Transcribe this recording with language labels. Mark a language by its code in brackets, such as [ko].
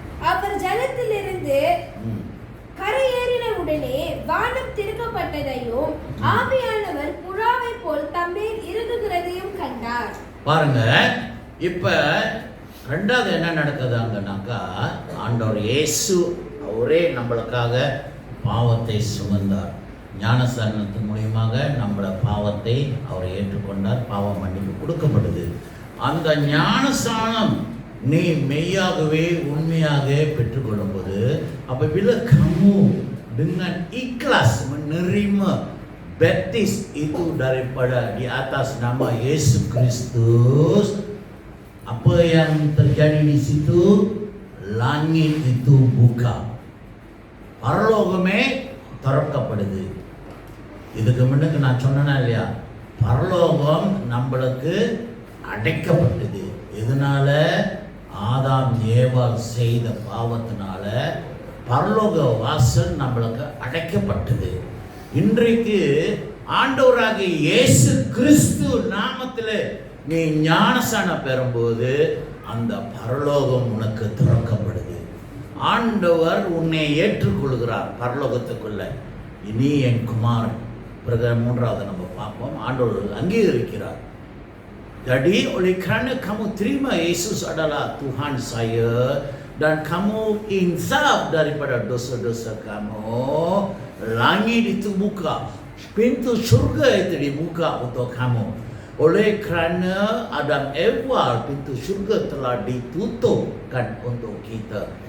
[ta] அவர் ஜலத்திலிருந்து கரையேறின உடனே வானம் திறக்கப்பட்டதையும் ஆவியானவர் புறாவை போல் தம்மேல் இறங்குகிறதையும் கண்டார். பாருங்க, இப்ப 2வது என்ன நடக்குதாங்கன்னாக்கா, ஆண்டவர் இயேசு அவரே நம்மளுக்காக பாவத்தை சுமந்தார். ஞானஸ்தானத்தின் மூலியமாக நம்மள பாவத்தை அவர் ஏற்றுக்கொண்டார். பாவ மன்னிப்பு கொடுக்கப்பட்டது. அந்த ஞானஸ்தானம் நீ மெய்யாகவே உண்மையாக பெற்றுக்கொள்ளும் போது, [ms] apabila kamu dengan ikhlas menerima baptis itu daripada di atas nama Yesus Kristus, apa yang terjadi di situ? Langit itu buka, [ta] பரலோகமே திறக்கப்படுது. இதுக்கு முன்னுக்கு நான் சொன்னேனா இல்லையா, பரலோகம் நம்மளுக்கு அடைக்கப்பட்டது. இதனால ஆதாம் ஏவாள் செய்த பாவத்தினால பரலோக வாசல் நம்மளுக்கு அடைக்கப்பட்டது. இன்றைக்கு ஆண்டவராகிய இயேசு கிறிஸ்து நாமத்தில் நீ ஞானஸ்தானம் பெறும்போது அந்த பரலோகம் உனக்கு திறக்கப்படுது. ஆண்டவர் உன்னை ஏற்றுக்கொள்கிறார் பரலோகத்துக்குள்ள. இனி என் குமாரன். பிறகு 3வது நம்ம பார்ப்போம், ஆண்டவர் அங்கீகரிக்கிறார். [ms] Jadi oleh kerana kamu terima Yesus adalah Tuhan saya dan kamu insaf daripada dosa-dosa kamu, langit itu buka, pintu syurga itu dibuka untuk kamu. Oleh kerana Adam Ewal, pintu syurga telah ditutupkan untuk kita.